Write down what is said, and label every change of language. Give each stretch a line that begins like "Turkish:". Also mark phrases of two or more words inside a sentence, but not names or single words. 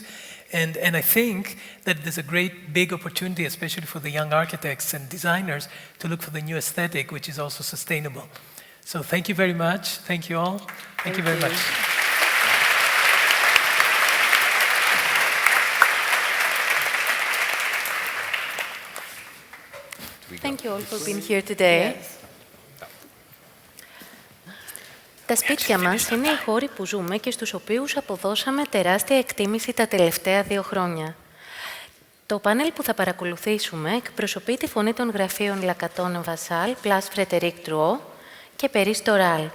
English: And I think that there's a great big opportunity, especially for the young architects and designers, to look for the new aesthetic, which is also sustainable. So thank you very much. Thank you all. Thank you very much. Thank you all for being here today.
Greek: Τα σπίτια μας είναι οι χώροι που ζούμε και στους οποίους αποδώσαμε τεράστια εκτίμηση τα τελευταία 2 χρόνια. Το πάνελ που θα παρακολουθήσουμε εκπροσωπεί τη φωνή των γραφείων Lacaton Vassal, Place Frédéric Drouot και Paris Doral.